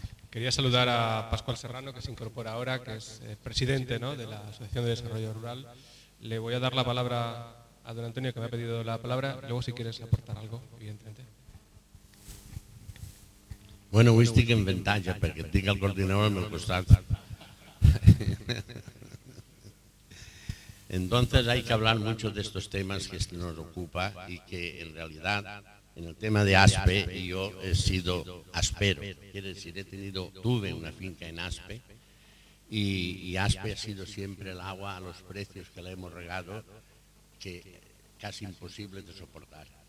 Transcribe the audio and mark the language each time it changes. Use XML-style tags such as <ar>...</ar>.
<es>Quería saludar a Pascual Serrano, que se incorpora ahora, que es presidente, ¿no?, de la Asociación de Desarrollo Rural. Le voy a dar la palabra a don Antonio, que me ha pedido la palabra. Luego, si quieres aportar algo, evidentemente.</es> <ca>Bueno, avui estic en avantatge perquè tinc el coordinador al meu costat.</ca> <es>Entonces hay que hablar mucho de estos temas que nos ocupa y que en realidad en el tema de ASPE yo he sido aspero, quiere decir, tuve una finca en ASPE y ASPE ha sido siempre el agua a los precios que le hemos regado, que casi imposible de soportar.</es>